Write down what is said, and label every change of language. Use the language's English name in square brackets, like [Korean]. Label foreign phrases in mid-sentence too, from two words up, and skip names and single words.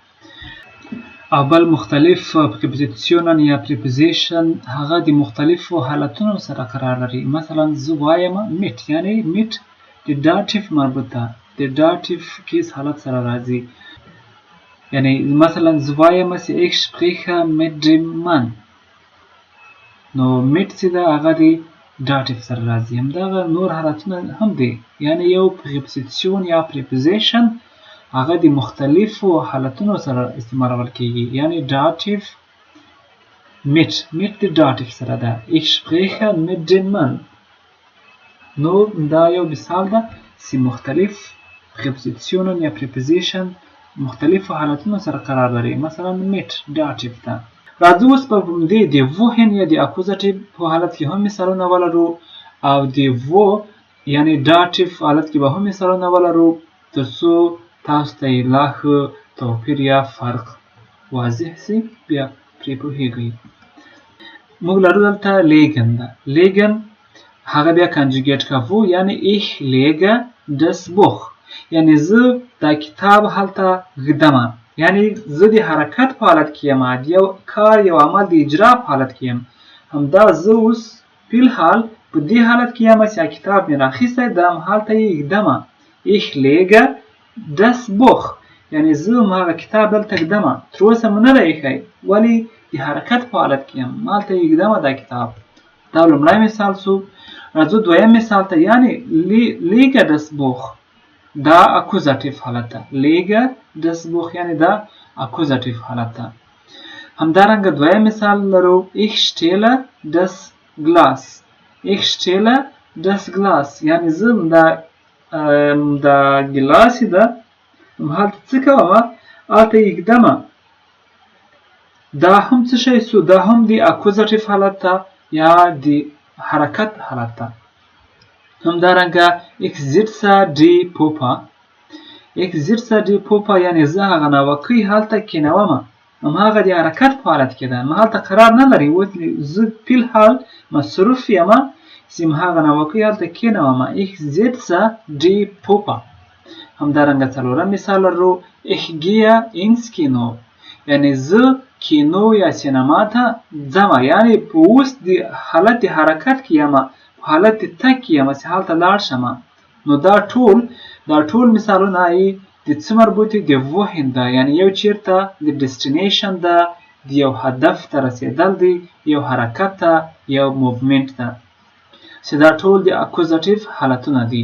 [Pashto] او بل مختلف پریپوزیسیونن یا پریپوزیشن هغه د مختلفو حالتونو سره قرار لري. مثلا زه وایم میټ یعنی میټ د داټیف مربوطه د داټیف کیس حالت سره راځي. یعنی مثلا زه وایم چې [German] ich spreche mit dem Mann، [Pashto] نو میټ چې ده هغه د داټیف سره راځي. همدغه نور حالتونه هم دي، یعنی یو پریپوزیسیون یا پریپوزیشن هغه د مختلفو حالتونو سره استعمالول کېږي. یعنی داټیف میټ د داټیف سره ده. [German] ich spreche mit dem Mann، [Pashto] نو دا یو مثال ده چې مختلف پریپوزیسیونن یا پریپوزیشن مختلفو حالتونو سره قرار لري. مثلا میټ داټیف ده. راځو اوس په دې د ووهن یا د اکوزاتیف په حالت کې هم مثالونه ولرو او د وو یعنی داټیف حالت کې به هم مثالونه ولرو، ترڅو تاسو ته لا ښه توپیر یا فرق واضح سي، بیا پرې پوهیږئ. موږ لرو دلته لیګن ده. لیګن هغه بیا کنجوګیټ کوو، یعنی [German] ich lege das Buch، [Pashto] یعنی زه دا کتاب هلته ږدمه، یعنی زه د حرکت په حالت کې یم، د یو کار یو عمل د اجرا په حالت کې یم. همدا زه اوس فی الحال په دې حالت کې یم چې کتاب مې راخیستی ده، هلته یې ږدمه. [German] ich lege das Buch [Pashto] یعنی زه هغه کتاب دلته ږدمه، تر اوسه مې نه دی ایښی، ولې د حرکت په حالت کې یم، هلته یې ږدمه دا کتاب. دا لومړی مثال سو. راځو دویم مثال ته، یعنی [German] lege das Buch [Pashto] دا اکوزاتیف حالت ده. [German] lege das Buch [Pashto] یعنی دا اکوزاتیف حالت ده. همدارنګه دویم مثال لرو [German] ich stehle das Glas، ich stehle das Glas [Pashto] یعنی زه دا ګلاس ده هلته څه کومه، هلته یې ږدمه. دا هم څه شی سو، دا هم د اکوزاتیف حالت ده یا د حرکت حالت ده. همدارنګه [German] ich sitze die Puppe، ich sitze die Puppe [Pashto] یعنی زه هغه ناوکۍ هلته کېنومه، هماغه د حرکت په حالت کې ده، هلته قرار نه لري، زه فی الحال مصروف یم چې هغه ناوکۍ هلته کېنومه. ich sitze die Puppe. همدارنګه څلورم مثال لرو [German] ich gehe ins Kino، [Pashto] یعنی زه کینو یا سینما ته ځمه، یعنی په اوس د حالت د حرکت کې یم، په حالت د تګ کې یم چې هلته لاړ شمه. نو دا ټول مثالونه یې د څه مربوط دي؟ د ووهن ده، یعنی یو چیرته د ډیسټینیشن ده، د یو هدف ته رسېدل دی، یو حرکت ته، یو موومنت ده، چې دا ټول د اکوزاتیف حالتونه دي.